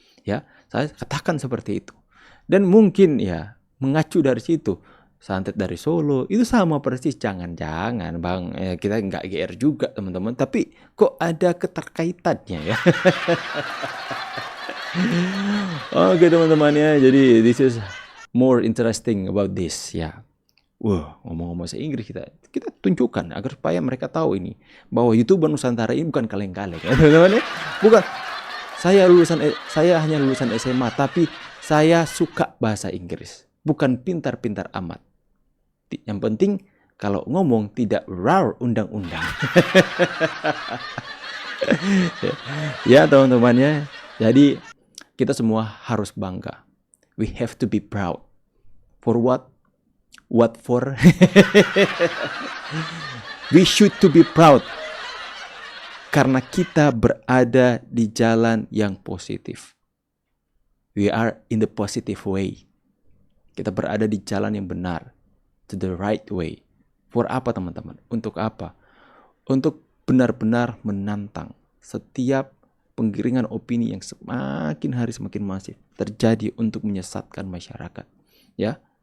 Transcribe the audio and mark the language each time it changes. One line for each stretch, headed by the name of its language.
Indonesian: Ya, saya katakan seperti itu. Dan mungkin ya mengacu dari situ, santet dari Solo itu sama persis. Jangan-jangan, Bang, kita nggak GR juga, teman-teman. Tapi kok ada keterkaitannya ya? Oke, teman-teman ya.
English: Jadi this is more interesting about this ya.
Indonesian: Wah, ngomong-ngomong bahasa Inggris kita tunjukkan agar supaya mereka tahu ini bahwa YouTuber Nusantara ini bukan kaleng-kaleng ya, teman-teman ya. Bukan. Saya hanya lulusan SMA, tapi saya suka bahasa Inggris. Bukan pintar-pintar amat. Yang penting kalau ngomong tidak rar undang-undang. Ya, teman-teman ya. Jadi kita semua harus bangga.
English: We have to be proud. For what? What for? We should to be proud.
Indonesian: Karena kita berada di jalan yang positif.
English: We are in the positive way.
Indonesian: Kita berada di jalan yang benar.
English: To the right way. For
Indonesian: apa, teman-teman? Untuk apa? Untuk benar-benar menantang setiap penggiringan opini yang semakin hari semakin masif terjadi untuk menyesatkan masyarakat, ya.